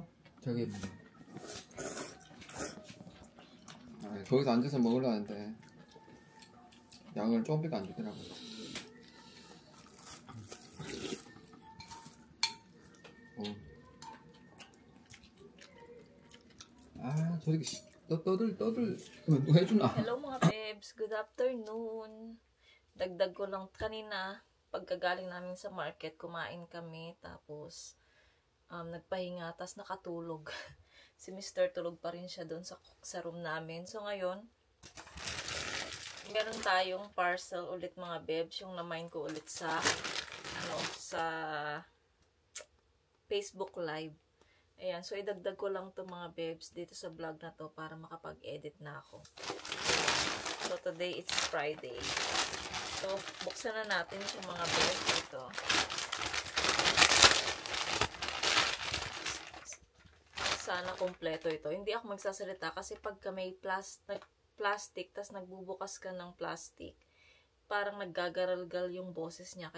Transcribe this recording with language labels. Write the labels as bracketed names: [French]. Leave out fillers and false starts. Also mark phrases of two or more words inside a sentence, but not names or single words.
[Korean] 저기 저기서 앉아서 먹으려는데 양을 조금밖에 안 주더라고. 저렇게 떠들 누가 해주나? [Filipino] Hello mga babes, [English] good afternoon. [Filipino] Dagdag ko lang kanina, pagkagaling namin sa market, kumain kami, tapos nagpahinga, tapos nakatulog. Si Mr. tulog pa rin siya doon sa room namin. So ngayon, meron tayong parcel ulit mga babes, yung na-mine ko ulit sa sa Facebook Live. Ayan, so idagdag ko lang to mga babes dito sa vlog na to para makapag-edit na ako. [English] So today it's Friday. [Filipino] So buksan na natin yung mga babes dito. Sana kompleto ito. Hindi ako magsasalita kasi pagka may plastic tas nagbubukas ka ng plastic, parang naggagaral-gal yung boses niya.